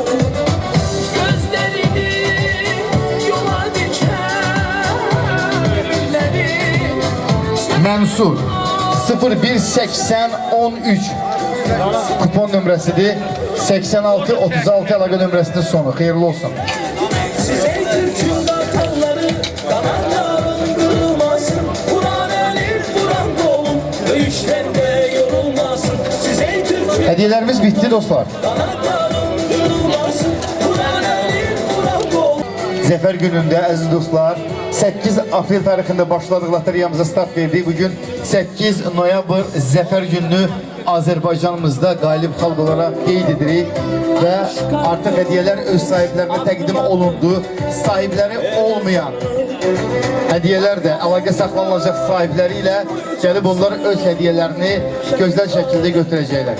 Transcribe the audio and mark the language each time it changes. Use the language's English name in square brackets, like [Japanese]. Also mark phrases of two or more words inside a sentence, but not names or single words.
[Turkish] Gözlerini yola dikenleri. [Azerbaijani] Mənsur 018013 kupon nömrəsidir. 8636 əlaqə nömrəsinin sonu. Xeyirli olsun. [Turkish] Size Türk'ün kartalları, kanatların kırılmasın. Kur'an elir, Kur'an dolun, dövüşlerde yorulmasın. Size Türk'ün [Azerbaijani] Hədiyələrimiz bitdi dostlar. [Turkish] kanatların kırılmasın. Kur'an elir, Kur'an dolun. [Azerbaijani] Zəfər günündə əziz dostlar 8 aprel tarixində başladıq lotereyamıza start verdik. Bugün 8 noyabr Zəfər gününü Azərbaycanımızda qalib xalq olaraq qeyd edirik və artıq hədiyələr öz sahiblərinə təqdim olundu. Sahibləri olmayan hədiyələr də əlaqə saxlanılacaq sahibləri ilə gəlib onlar öz hədiyələrini gözəl şəkildə götürəcəklər.